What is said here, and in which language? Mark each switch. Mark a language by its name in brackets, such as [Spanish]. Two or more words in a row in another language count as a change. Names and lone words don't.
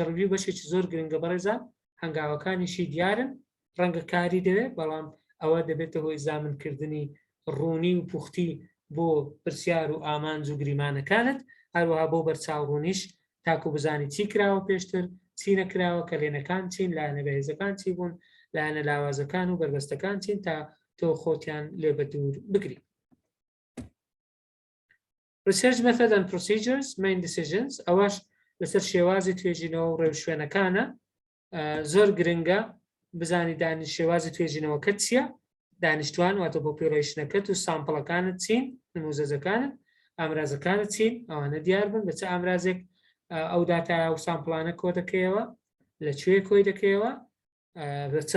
[Central Kurdish] ڕڤیو بەشێکی زۆر گرنگە بەڕێزان هەنگاوەکانیشی دیارن ڕەنگە کاری دەوێت بەڵام ئەوە دەبێتە هۆی زامنکردنی ڕوونی و پوختی بۆ پرسیار و ئامانج و گریمانەکانت هەروەها بۆ بەرچاوڕوونیش تاکو بزانی چی کراوە پێشتر چی نەکراوە کەلێنەکان چین لایەنە بەهێزەکان چی بوون لایەنە لاوازەکان و بربەستەکان چین تا تۆ خۆتیان لێ بە دوور بگری. [English] Research method and procedures, main decisions [Central Kurdish] ئەوەش لەسەر شێوازی توێژینەوە و ڕێوشوێنەکانە زۆر گرنگە بزانی دانیش شێوازی توێژینەوەکە چییە دانیشتوان واتە بۆ پۆپیۆڵیشنەکەت و سامپڵەکانت چین نموزەزەکانت ئامرازەکانت چین ئەوانە دیار بن بە چه ئامرازێک ئەو داتای و سامپڵانە کۆ دەکەیەوە لەکوێ کۆی دەکەیەوە بە چ